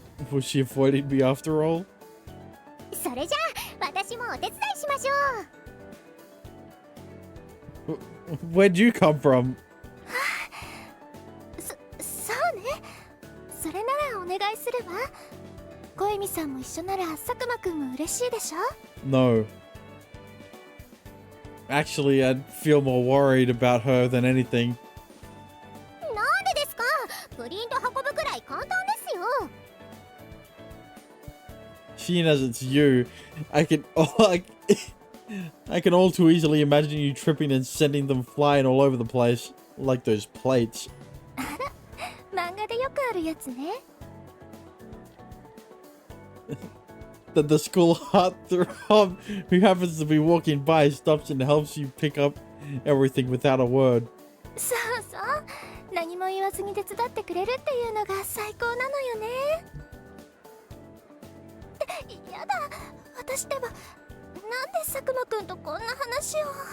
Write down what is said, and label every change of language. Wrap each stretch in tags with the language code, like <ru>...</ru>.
<en>Was she avoiding me after all?</en> <ja>それじゃあ私もお手伝いしましょう。</ja> <en>Where'd you come from?</en> <ja>そうね。それならお願いするわ。小泉さんも一緒なら佐久間くんも嬉しいでしょ？</ja> <en>No. Actually, I'd feel more worried about her than anything.</en> <ja>なんでですか？プリント運ぶくらい簡単ですよ。</ja> <en>Seeing as it's you, I can all too easily imagine you tripping and sending them flying all over the place, like those plates.</en> <ja>あら、漫画でよくあるやつね。</ja> <en>That the school heartthrob who happens to be walking by stops and helps you pick up everything without a word.</en> <ja>そうそう。何も言わずに手伝ってくれるっていうのが最高なのよね。やだ、私でもなんで佐久間くんとこんな話を。</ja>